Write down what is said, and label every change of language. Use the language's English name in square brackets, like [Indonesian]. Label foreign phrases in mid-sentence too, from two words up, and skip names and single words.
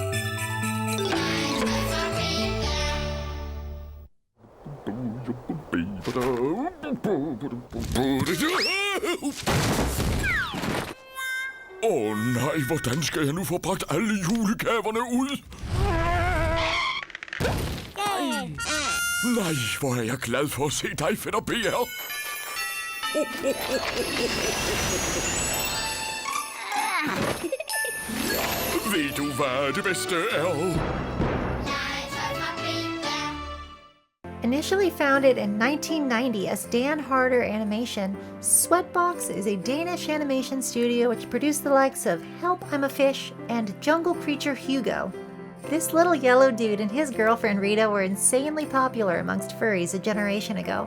[Danish] Nej, hvordan skal jeg nu få bragt alle julegaverne ud? Nej, hvor er jeg glad for at se dig, fætter BR. Ved du, hvad det bedste er? [English] Initially founded in 1990 as Dan Harder Animation, Sweatbox is a Danish animation studio which produced the likes of Help, I'm a Fish and Jungle Creature Hugo. This little yellow dude and his girlfriend Rita were insanely popular amongst furries a generation ago.